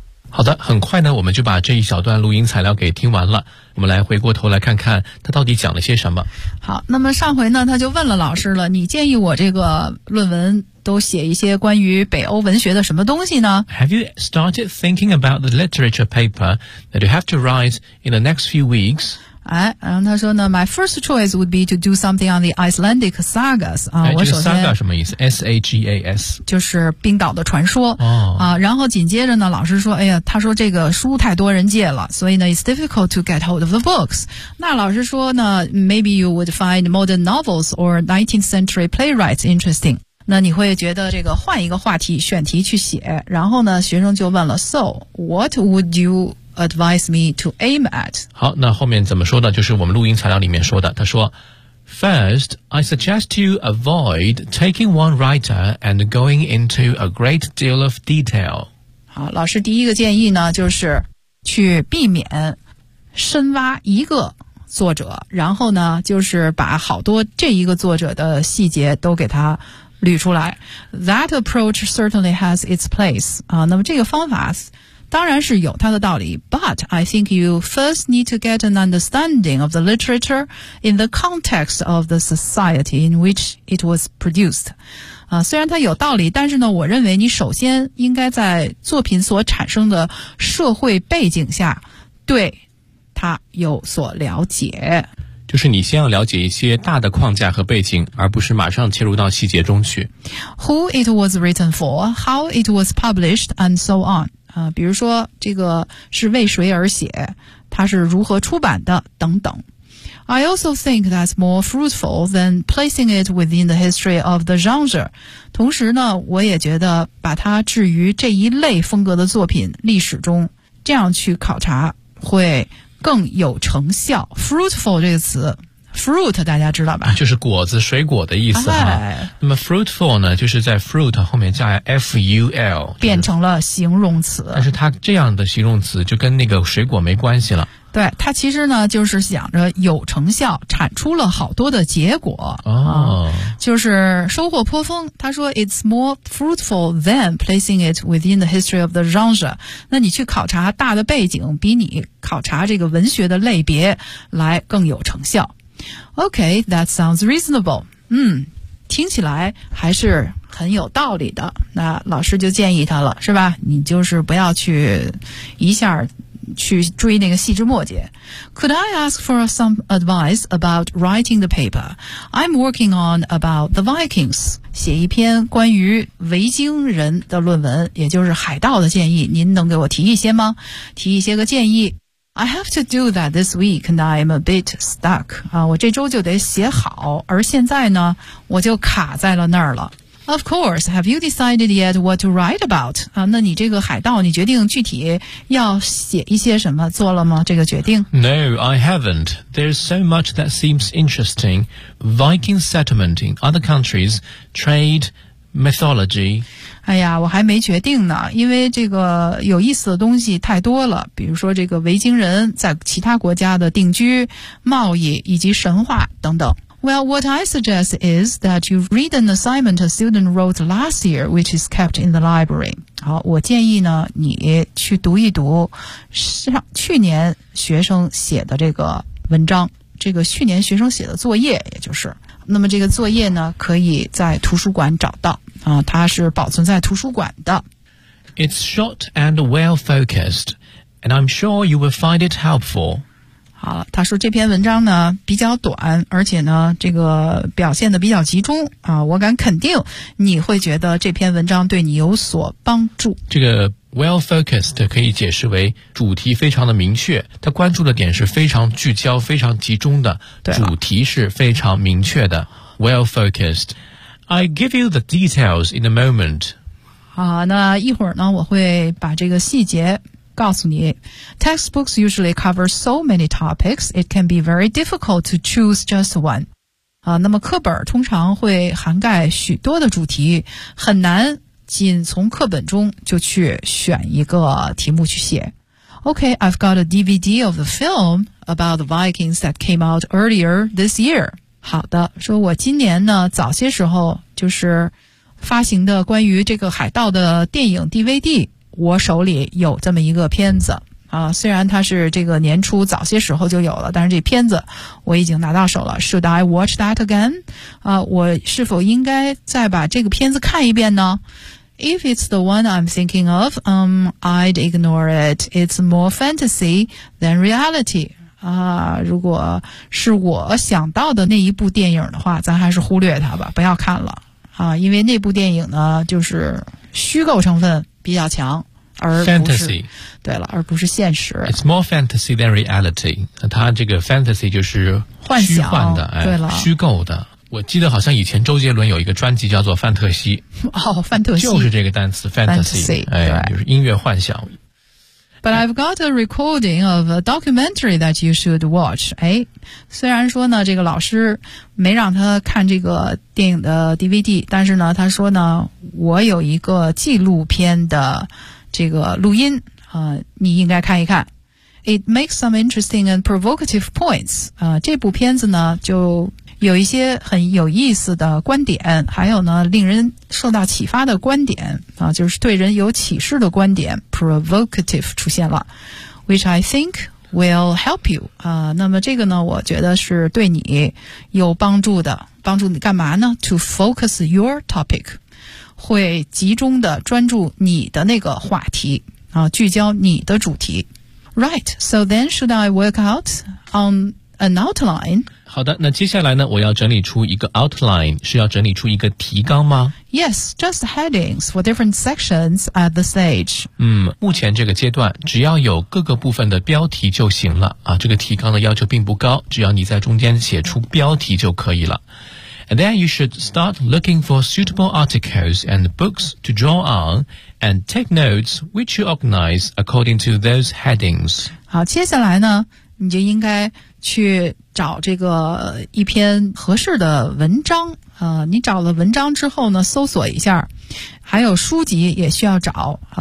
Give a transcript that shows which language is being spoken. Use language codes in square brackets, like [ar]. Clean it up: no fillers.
[zh] 好的，很快呢，我们就把这一小段录音材料给听完了。我们来回过头来看看他到底讲了些什么。好，那么上回呢，他就问了老师了，你建议我这个论文都写一些关于北欧文学的什么东西呢？ [en] Have you started thinking about the literature paper that you have to write in the next few weeks? [zh] 哎，然后他说呢 [en] ，My first choice would be to do something on the Icelandic sagas [zh] 啊。哎，这个 saga 什么意思 ？S-A-G-A-S，就是冰岛的传说。哦。啊，然后紧接着呢，老师说，哎呀，他说这个书太多人借了，所以呢 ， [en] it's difficult to get hold of the books。 [zh] 那老师说呢 [en] ，maybe you would find modern novels or 19th century playwrights interesting。 [zh] 那你会觉得这个换一个话题选题去写。然后呢，学生就问了 ， [en] So what would you？ Advise me to aim at. [zh] 好，那后面怎么说的？就是我们录音材料里面说的。他说 [en] ，First, I suggest you avoid taking one writer and going into a great deal of detail. [zh] 好，老师第一个建议呢，就是去避免深挖一个作者，然后呢，就是把好多这一个作者的细节都给他捋出来。 [en] That approach certainly has its place. [zh] 啊，那么这个方法。当然是有它的道理 [en] ,but I think you first need to get an understanding of the literature in the context of the society in which it was produced. [zh] 啊，虽然它有道理，但是呢，我认为你首先应该在作品所产生的社会背景下对它有所了解。就是你先要了解一些大的框架和背景，而不是马上切入到细节中去。 [en] Who it was written for, how it was published, and so on. [zh] 比如说这个是为谁而写，它是如何出版的等等。 [en] I also think that's more fruitful than placing it within the history of the genre. [zh] 同时呢，我也觉得把它置于这一类风格的作品历史中，这样去考察会更有成效。 Fruitful 这个词 ，fruit 大家知道吧？就是果子、水果的意思哈。哎、那么 fruitful 呢，就是在 fruit 后面加 ful，变成了形容词。但是它这样的形容词就跟那个水果没关系了。对，它其实呢就是想着有成效，产出了好多的结果。哦、就是收获颇丰。他说 [en] ，it's more fruitful than placing it within the history of the genre。 [zh] 那你去考察大的背景，比你考察这个文学的类别来更有成效。 [en] Okay, that sounds reasonable. [zh] 嗯，听起来还是很有道理的。那老师就建议他了，是吧？你就是不要去一下去追那个细枝末节。 [en] Could I ask for some advice about writing the paper? I'm working on about the Vikings. [zh] 写一篇关于维京人的论文，也就是海盗的建议，您能给我提一些吗？提一些个建议。 [en] I have to do that this week and I'm a bit stuck. [zh] 我这周就得写好，而现在呢，我就卡在了那儿了。 [en] Of course, have you decided yet what to write about? [zh] 那你这个海盗，你决定具体要写一些什么，做了吗？这个决定？ [en] No, I haven't. There's so much that seems interesting. Viking settlement in other countries, trade, mythology. [zh] 哎呀，我还没决定呢，因为这个有意思的东西太多了，比如说这个维京人在其他国家的定居、贸易以及神话等等。 [en] Well, what I suggest is that you read an assignment a student wrote last year, which is kept in the library. [zh] 好，我建议呢，你去读一读上去年学生写的这个文章，这个去年学生写的作业，也就是。那么这个作业呢，可以在图书馆找到，它是保存在图书馆的。 [en] It's short and well focused, and I'm sure you will find it helpful. [zh] 好了，他说这篇文章呢比较短，而且呢这个表现的比较集中啊，我敢肯定你会觉得这篇文章对你有所帮助。这个 well focused 可以解释为主题非常的明确，他关注的点是非常聚焦、非常集中的，主题是非常明确的。Well focused. [en] I give you the details in a moment. [zh] 好，那一会儿呢，我会把这个细节。告诉你 [en] textbooks usually cover so many topics, it can be very difficult to choose just one. [zh] 那么课本通常会涵盖许多的主题，很难仅从课本中就去选一个题目去写。 [en] Okay, I've got a DVD of the film about the Vikings that came out earlier this year. [zh] 好的，说我今年呢，早些时候就是发行的关于这个海盗的电影 DVD。我手里有这么一个片子啊，虽然它是这个年初早些时候就有了，但是这片子我已经拿到手了。 [en] Should I watch that again? [zh] 我是否应该再把这个片子看一遍呢？ [en] If it's the one I'm thinking of, I'd ignore it. It's more fantasy than reality. [zh] 如果是我想到的那一部电影的话，咱还是忽略它吧，不要看了啊，因为那部电影呢，就是虚构成分。比较强，而不是 [en] fantasy， [zh] 对了，而不是现实。 [en] It's more fantasy than reality。 [zh] 它这个 fantasy 就是幻想幻的，对了，虚构的。我记得好像以前周杰伦有一个专辑叫做《范特西》，哦，范特西就是这个单词 [en] fantasy， [zh] 哎，就是音乐幻想。 [en] But I've got a recording of a documentary that you should watch. [zh] 哎，虽然说呢，这个老师没让他看这个电影的 DVD， 但是呢，他说呢，我有一个纪录片的这个录音，你应该看一看。 [en] It makes some interesting and provocative points. [zh] 这部片子呢，就有一些很有意思的观点，还有呢，令人受到启发的观点啊，就是对人有启示的观点 ，provocative 出现了 [en] ，which I think will help you [zh] 啊。那么这个呢，我觉得是对你有帮助的，帮助你干嘛呢 ？ [en] To focus your topic， [zh] 会集中的专注你的那个话题啊，聚焦你的主题。 [en] Right, so then should I work out on an outline? [zh] 好的，那接下来呢，我要整理出一个 outline， 是要整理出一个提纲吗？ [en] Yes, just headings for different sections at the stage. [zh] 目前这个阶段，只要有各个部分的标题就行了。这个提纲的要求并不高，只要你在中间写出标题就可以了。 [en] And then you should start looking for suitable articles and books to draw on and take notes which you organize according to those headings. [zh] 好，接下来呢，你就应该去找这个一篇合适的文章你找了文章之后呢搜索一下，还有书籍也需要找